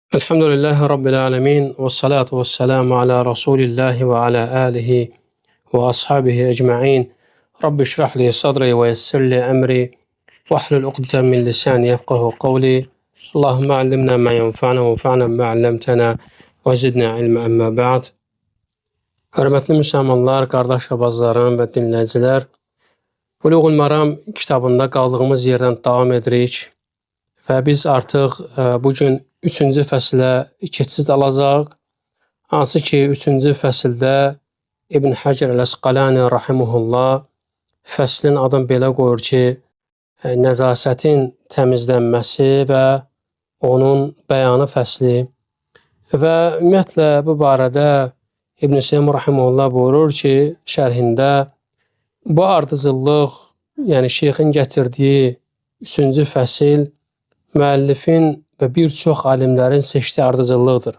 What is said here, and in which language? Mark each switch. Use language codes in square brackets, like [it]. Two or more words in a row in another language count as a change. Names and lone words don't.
[ar] الحمد لله رب العالمين والصلاة والسلام على رسول الله وعلى آله وأصحابه أجمعين. رب اشرح لي صدري ويسر لي أمري واحلل عقدة من لساني يفقهوا قولي. اللهم علمنا ما ينفعنا وانفعنا ما علمتنا وزدنا علما أما بعد. [az] Hörmətli müsəlmanlar, qardaş abazlarım və dinləyicilər, Buluğul Maram kitabında qaldığımız yerdən davam edirik və biz artıq bugün 3-cü fəsilə keçid alacaq. Hansı ki, 3-cü fəsildə İbn Həcər Əl-Əsqalani rahimehullah fəslin adını belə qoyur ki, nəzasətin təmizlənməsi və onun bəyanı fəsli və ümumiyyətlə bu barədə İbn Seym rahimehullah buyurur ki, şərhində bu ardıcıllıq, yəni şeyxin gətirdiyi 3-cü fəsil müəllifin və bir çox alimlərin seçdiyi ardıcıllıqdır.